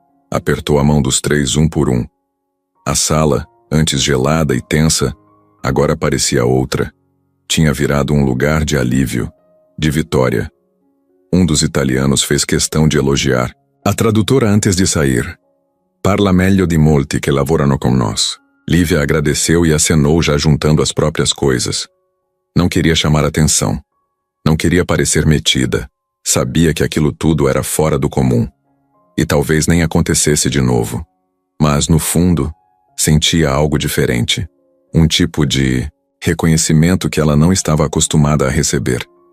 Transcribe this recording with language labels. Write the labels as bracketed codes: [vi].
[pt] Apertou a mão dos três um por um. A sala, antes gelada e tensa, agora parecia outra. Tinha virado um lugar de alívio, de vitória. Um dos italianos fez questão de elogiar a tradutora antes de sair. [it] "Parla meglio di molti che lavorano con nós." [pt] Lívia agradeceu e acenou, já juntando as próprias coisas. Não queria chamar atenção. Não queria parecer metida. Sabia que aquilo tudo era fora do comum. E talvez nem acontecesse de novo. Mas, no fundo, sentia algo diferente. Um tipo de reconhecimento que ela não estava acostumada a receber.